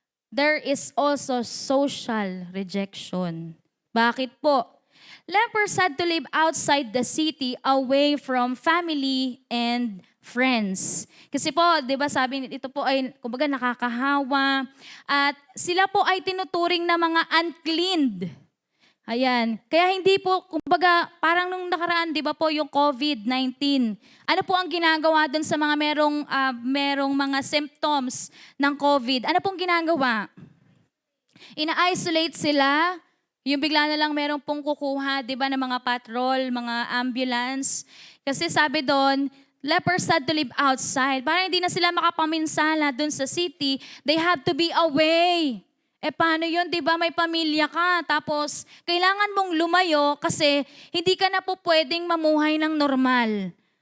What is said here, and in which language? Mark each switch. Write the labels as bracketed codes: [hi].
[en] There is also social rejection. [tl] Bakit po? [en] Lepers had to live outside the city, away from family and friends. [tl] Kasi po, 'di ba, sabi ito po ay kumbaga nakakahawa at sila po ay tinuturing na mga uncleaned. Ayan. Kaya hindi po kumbaga parang nung nakaraan, 'di ba po, yung COVID-19. Ano po ang ginagawa doon sa mga merong mga symptoms ng COVID? Ano pong ginagawa? Ina-isolate sila. Yung bigla na lang merong pong kukuha, 'di ba, ng mga patrol, mga ambulance. Kasi sabi doon, [en] lepers had to live outside. [tl] Para hindi na sila makapaminsala doon sa city, [en] they have to be away. [tl] Paano yun? Di ba may pamilya ka, tapos kailangan mong lumayo kasi hindi ka na po pwedeng mamuhay ng normal.